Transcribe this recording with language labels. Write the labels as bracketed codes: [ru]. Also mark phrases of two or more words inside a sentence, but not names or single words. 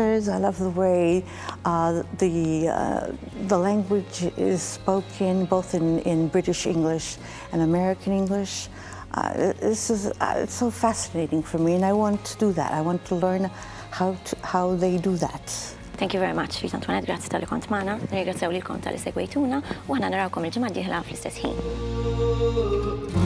[en] I love the way the language is spoken, both in British English and American English. It's so fascinating for me, and I want to do that. I want to learn how they do that. Thank you very much, [mt] Rita Antoinette, grazzi tal-li kont magħna, nirringrazzjaw lilkom tal-li segwejtuna u aħna narawkom il-ġimgħa d-dieħla fl-istess ħin.